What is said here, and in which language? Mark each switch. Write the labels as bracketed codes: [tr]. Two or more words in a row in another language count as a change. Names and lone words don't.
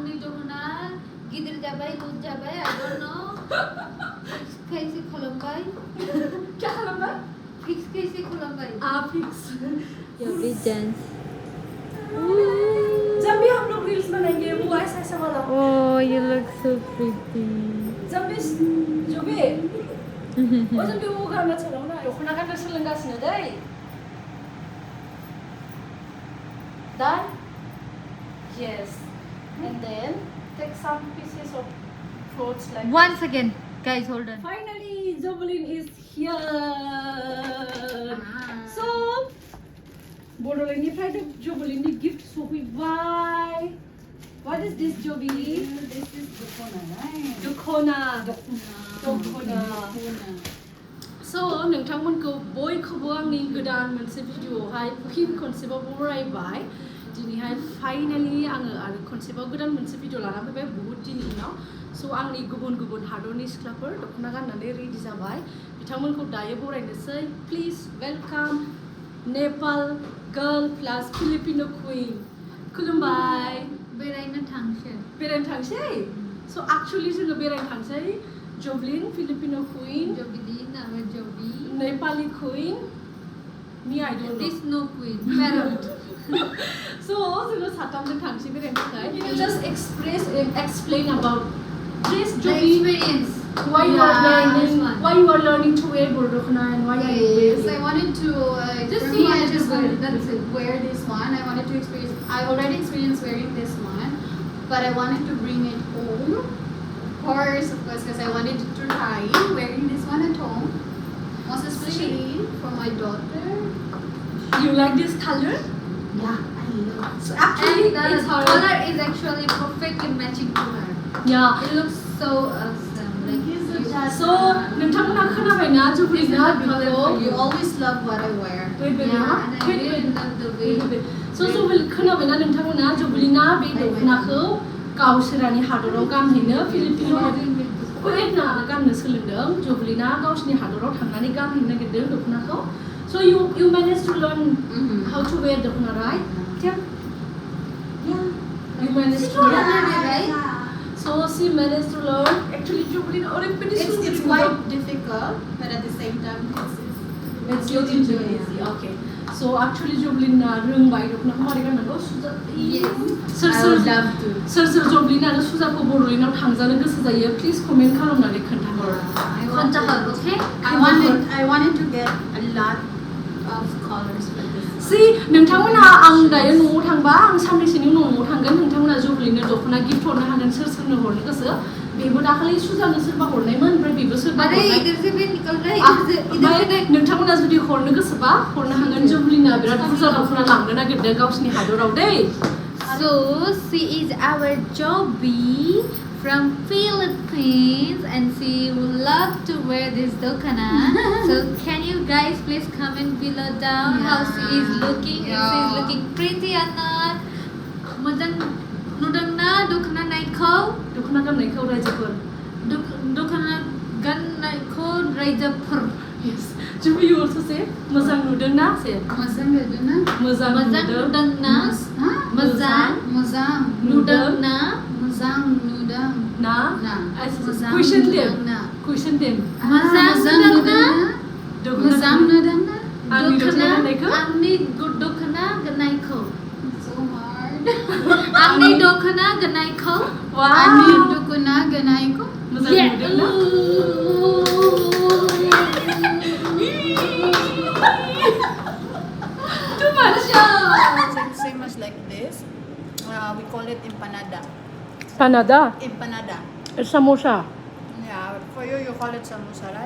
[brx] दखना गिदिर जाबाय लुज जाबाय [en] I don't know [brx] कैसे खालामबाय क्या खालामबाय fix कैसे खालामबाय fix [en] Your visions. [hi] जब भी हम लोग रील्स बनाएंगे वो ऐसा ऐसा वाला [en] Oh, you look so pretty. [hi] जब भी वो गाना चलाओ ना [brx] दखना गाननो सोलोंगासिनो दै [hi] Done? [en] Yes. And then take some pieces of clothes like One second guys hold on Finally, Jovelyn is here. So, [brx] Bodoनिफ्राय Jovelynनि gift सफैबाय. [en] What is this, Jovi? this is Dona, So, [brx] नोंथांमोनखौ बयखौबो आंनि गोदान मोनसे भिडिअआवहाय फिन खनसेबाव बरायबाय. दिनैहाय फाइनालि आङो आरो खनसेबाव गोदान मोनसे भिडिअ लानानै फैबाय बहुत दिननि उनाव. So आंनि गुबुन गुबुन हादरनि सिख्लाफोर दखना गाननानै रेडि जाबाय. बिथांमोनखौ दायो बरायनोसै. [en] Please welcome Nepal girl plus Filipino queen. [brx] खुलुमबाय. बेरायनो थांसै So actually जोङो बेरायनो थांसै. [en] Jovelyn, Filipino queen. Jovi. Nepali queen. Me, I don't know. This no queen. Parrot. So जोङो साथामजों थांसै बेरायनो थाखाय. Can you just explain about this Jovi? Experience. Why you are learning to wear Bodo and why are you Yes, wearing I wanted to Just for see me, I it, just just wanted wear it. to wear this one. I wanted to experience. I already experienced wearing this one, but I wanted to bring it home. Of course, because I wanted to try wearing this one at home, most especially for my daughter. You like this color? Yeah, I love. So actually, And the it's her. color is actually perfectly matching to her. Yeah. It looks so awesome. Like [brx] So नोंथांमोना खोनाबायना Jovelynआ बेखौ [en] You always love what I wear. wait. and I really love the way. [brx] So Jovelyn खोनाबायना नोंथांमोना Jovelynआ बे दखनाखौ गावसोरानि हादराव गानहैनो फिलिपिनो गाननो सोलोंदों. Jovelynआ गावसिनि हादराव थांनानै गानहैनो नागिरदों दखनाखौ. [en] So you managed to learn how to wear दखना, right? Yeah. You managed to learn. Right? So she managed to learn. Actually, Jovelyn It's quite difficult, but at the same time, it's easy. Okay. So actually, Jovelyn [brx] रोंबाय दखनाखौ मारै गाननांगौ. [en] Yes. [brx] सोर [en] I would love to. [brx] सोर Jovelyn आरो सुजाखौ बड'लेण्डआव थांजानो गोसो जायो प्लिज कमेन्ट खालामनानै खोन्थाहर. [en] Okay? I wanted to get a lot of colors for this. See, [brx] नोंथांमोनहा आं दायो न'आव थांबा आं साननैसोनि उनाव न'आव थांगोन. नोंथांमोनहा Jovelynनो दखना गिफ्ट हरनो हागोन. सोरनो हरनो गोसो. बेबो दाखालि सुजानो सोरबा हरनायमोन ओमफ्राय बेबो सोरबा [hi] अरे [brx] हरनाय. [hi] इधर से भी निकल रहा है [brx] ओमफ्राय नोंथांमोना जुदि हरनो गोसोबा हरनो हागोन. Jovelynआ बिराद बुरजा दखना लांनो नागिरदों गावसिनि हादराव दै. [en] So she is our Jovi from Philippines and she would love to wear this dokana. So can you guys please comment below down how she is looking, if she is looking pretty or not. [brx] Mojan nudangna dokana naikho. दखना गाननायखौ रायजोफोर. Dokana gannaikho raijapur. [en] Yes. Jovi, you also say [brx] मोजां नुदोंना [en] say. [brx] Mazang Dona. मोजां Mazang नुदों. nudangna. Mazang Mazang. nudangna. Mazang Nudang. Na. Na. [en] Question them. [brx] Na. [en] Question them. [brx] Mazang nudangna. Mazang Nudang. आंनि दखना गाननायखौ. Angni dokana gannaikho. [en] So hard. [brx] Angni dokana gannaikho. [en] Wow. [brx] Ani Dukuna Ganaiko. मोजां नुदोंना. [en] Too much. Same as like this. We call it empanada. Panada. Empanada. Samosa. Yeah, for you, you call it samosa, right?